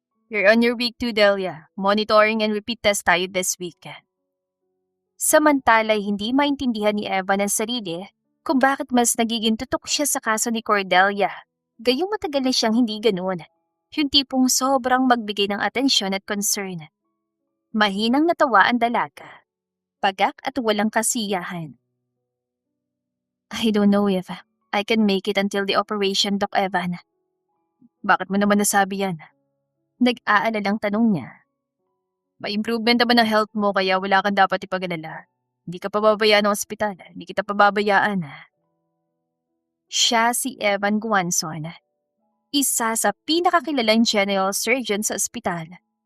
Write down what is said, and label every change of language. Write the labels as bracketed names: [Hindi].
[English] You're on your week 2, Delia. Monitoring and repeat test tayo this week. [Filipino] Samantala'y hindi maintindihan ni Eva ng sarili kung bakit mas nagiging tutok siya sa kaso ni Cordelia. Gayong matagal na siyang hindi ganoon. Yung tipong sobrang magbigay ng atensyon at concern. Mahinang natawa ang dalaga. Pagak at walang kasiyahan. [English] I don't know if I can make it until the operation, Doc Evan. [Filipino] Bakit mo naman nasabi yan? Nag-aalalang tanong niya. May improvement naman ng health mo kaya wala kang dapat ipag-alala. Hindi ka pababayaan ng ospital. Hindi kita pababayaan. Siya si Evan Guanzon. Isa sa pinakakilalang general surgeon sa ospital.